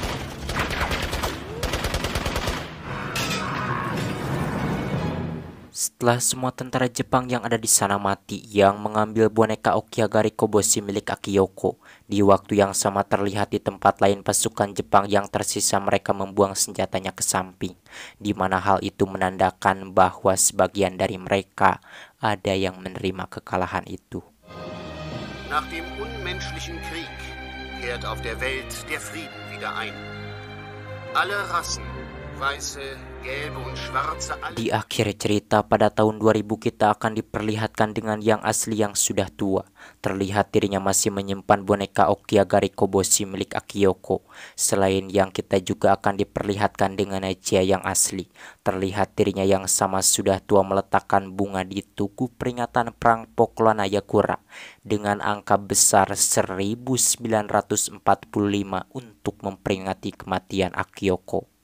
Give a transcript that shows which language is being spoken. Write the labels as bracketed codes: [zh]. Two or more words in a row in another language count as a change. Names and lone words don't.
[id] Setelah semua tentara Jepang yang ada di sana mati, Yang mengambil boneka Okiagari Koboshi milik Akiyoko. Di waktu yang sama terlihat di tempat lain pasukan Jepang yang tersisa mereka membuang senjatanya ke samping, di mana hal itu menandakan bahwa sebagian dari mereka ada yang menerima kekalahan itu. [de] Nach dem unmenschlichen Krieg kehrt auf der Welt der Frieden wieder ein. Alle Rassen, weiße, gelbe und schwarze, [id] Di akhir cerita pada tahun 2000 kita akan diperlihatkan dengan Yang asli yang sudah tua. Terlihat dirinya masih menyimpan boneka Okiagari Koboshi milik Akiyoko. Selain Yang, kita juga akan diperlihatkan dengan Naijia yang asli. Terlihat dirinya yang sama sudah tua meletakkan bunga di tugu peringatan perang Poklana Yakura dengan angka besar 1945 untuk memperingati kematian Akiyoko.